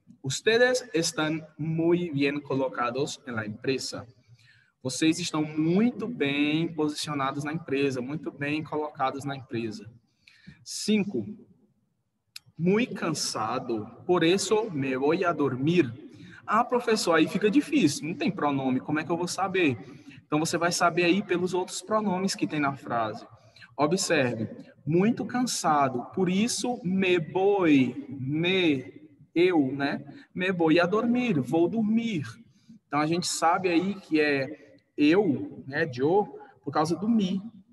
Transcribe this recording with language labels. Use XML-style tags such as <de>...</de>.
<es>Ustedes están muy bien colocados en la empresa.</es> <pt>Vocês estão muito bem posicionados na empresa, muito bem colocados na empresa. 5.</pt> <es>Muy cansado, por eso me voy a dormir.</es> <pt>Ah, professor, aí fica difícil, não tem pronome, como é que eu vou saber? Então, você vai saber aí pelos outros pronomes que tem na frase. Observe, muito cansado, por isso</pt> <es>me voy,</es> <pt>eu, né?</pt> <es>Me voy a dormir,</es> <pt>vou dormir. Então, a gente sabe aí que é eu, né, yo, por causa do me.</pt>